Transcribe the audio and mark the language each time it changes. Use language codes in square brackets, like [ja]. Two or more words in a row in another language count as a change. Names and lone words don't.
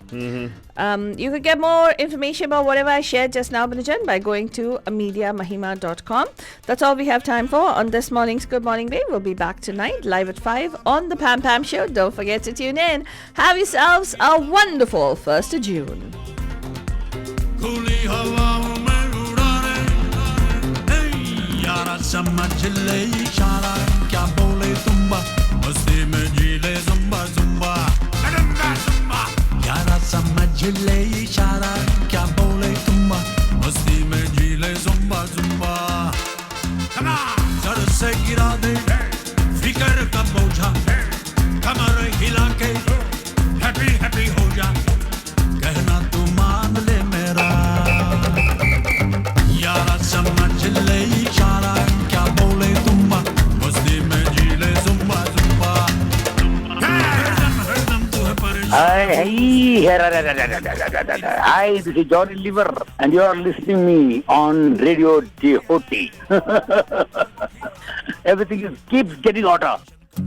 [en] You could get more information about whatever I shared just now, Binajan, by going to mediamahima.com. That's all we have time for on this morning's Good Morning Babe. We'll be back tonight, live at 5 on the Pam Pam Show. Don't forget to tune in. Have yourselves a wonderful 1st of June. [hi] समझ ले इशारा क्या बोले तुम मस्ती में जी ले जुम्बा जुम्बा सर से गिरा दे फिकर का बोझा कमर हिला के [en] happy happy [hi] हो जा कहना तू मान ले मेरा यारा समझ ले इशारा क्या बोले तुम मस्ती में जी ले जुम्बा जुम्बा [en] Hi, this is Johnny Liver, and you are listening me on Radio DHOT. Everything keeps getting hotter.